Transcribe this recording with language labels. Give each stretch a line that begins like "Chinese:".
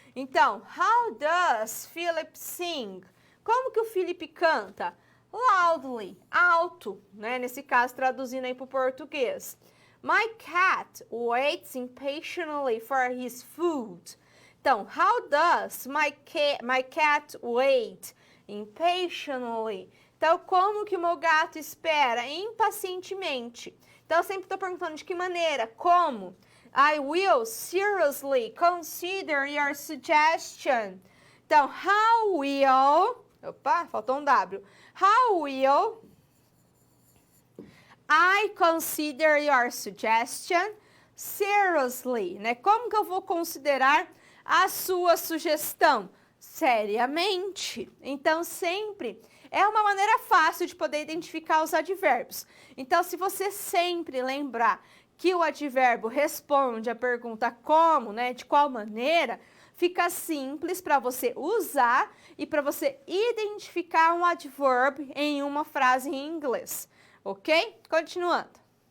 English: Então, how does Philip sing?
Portuguese: Como que o Felipe canta? Loudly, alto, né? Nesse caso, traduzindo aí para o português.
English: My cat waits impatiently for his food. Então, how does my cat wait impatiently?
Portuguese: Então, como que o meu gato espera impacientemente? Então, eu sempre estou perguntando de que maneira, como?
English: I will seriously consider your suggestion.
Portuguese: Então,
English: how will...
Portuguese: Opa, faltou um W.
English: How will I consider your suggestion seriously?
Portuguese: Né? Como que eu vou considerar a sua sugestão? Seriamente. Então, sempre é uma maneira fácil de poder identificar os advérbios. Então, se você sempre lembrar que o advérbio responde a pergunta como, né, de qual maneira, fica simples para você usar e para você identificar um advérbio em uma frase em inglês, ok? Continuando.